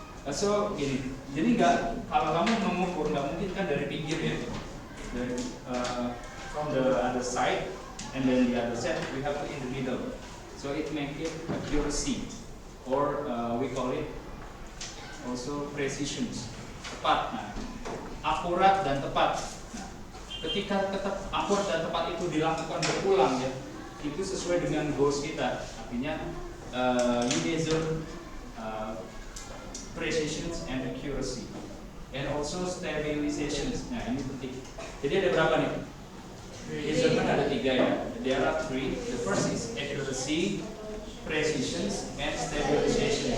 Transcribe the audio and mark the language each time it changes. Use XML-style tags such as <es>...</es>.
<en>So</en> <id>gini, jadi kalau kamu mengukur nggak mungkin kan dari pinggir ya, dari</id> <en>from the other side and then the other side we have to in the middle. So it make it accuracy or we call it also precision.</en> <id>Tepat. Nah, akurat dan tepat. Nah, ketika akurat dan tepat itu dilakukan berulang ya, itu sesuai dengan goals kita. Artinya</id> <en>you measure precision and accuracy and also stabilization.</en> <id>Nah, ini penting. Jadi ada berapa nih? Measurement ada 3 ya.</id> <en>There are 3. The first is accuracy, precision, and stabilization.</en>